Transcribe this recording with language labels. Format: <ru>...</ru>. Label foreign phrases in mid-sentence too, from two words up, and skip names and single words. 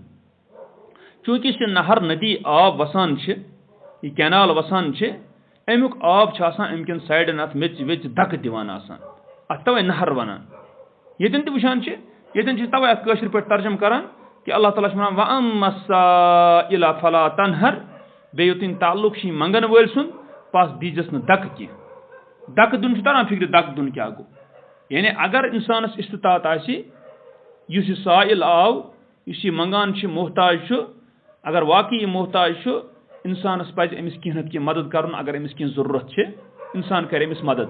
<ks>چوٗنٛکہِ یُس یہِ نہر ندی آب وسان چھِ یہِ کینال وسان چھِ اَمیُک آب چھُ آسان اَمہِ کٮ۪ن سایڈن اَتھ میٚژِ ویٚژِ دکہٕ دِوان آسان اَتھ تَوَے نہر وَنان. ییٚتٮ۪ن تہِ وٕچھان چھِ ییٚتٮ۪ن چھِ تَوَے اَتھ کٲشِر پٲٹھۍ ترجم کران کہِ اللہ تعالیٰ چھُ وَنان</ks> <ar>وَأَمَّا السَّائِلَ فَلَا تَنْهَرْ</ar> <ks>بیٚیہِ یوٚتَن تعلق چھِ یہِ منگن وٲلۍ سُنٛد پس دیٖزٮ۪س نہٕ دکہٕ کینٛہہ. دکہٕ دیُن چھُ تران فِکرِ دکہٕ دیُن کیٛاہ گوٚو یعنی اگر اِنسانَس استطاعت آسہِ یُس یہِ سائل آو یُس یہِ منگان چھِ محتاج چھُ اگر واقعی یہِ محتاج چھُ اِنسانَس پَزِ أمِس کینٛہہ نَتہٕ کینٛہہ مدد کَرُن اگر أمِس کینٛہہ ضروٗرت چھِ اِنسان کَرِ أمِس مدد.</ks>